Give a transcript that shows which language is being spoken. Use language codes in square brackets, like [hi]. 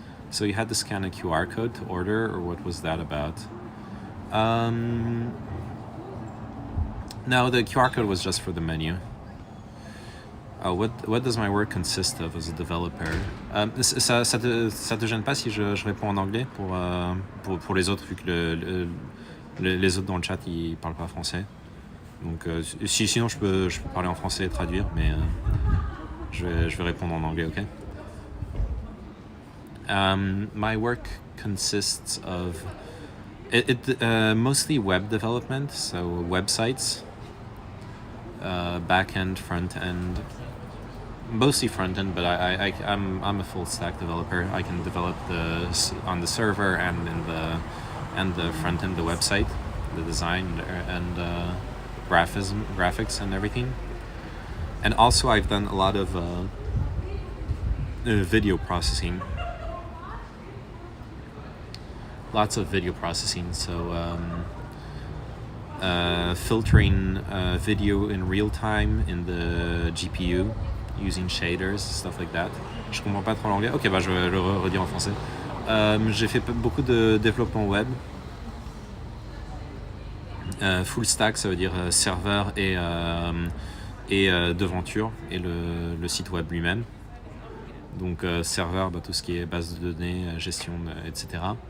[en] So you had to scan a QR code to order, or what was that about? No, the QR code was just for the menu. What does my work consist of as a developer? [fr] Ça te gêne pas si je réponds en anglais pour les autres, vu que les autres dans le chat ils parlent pas français. Donc sinon je peux parler en français et traduire, mais je vais répondre en anglais, ok? [en] My work consists of mostly web development, so websites, back end, front end, mostly front end, but I'm a full stack developer. I can develop on the server and the front end, the website, the design and graphics and everything. And also I've done a lot of video processing. Lots of video processing, so filtering video in real time in the GPU using shaders, stuff like that. [fr] Je comprends pas trop l'anglais. Ok, bah je vais le redire en français. J'ai fait beaucoup de développement web. Full stack, ça veut dire serveur et devanture et le site web lui-même. Donc serveur, bah, tout ce qui est base de données, gestion, etc.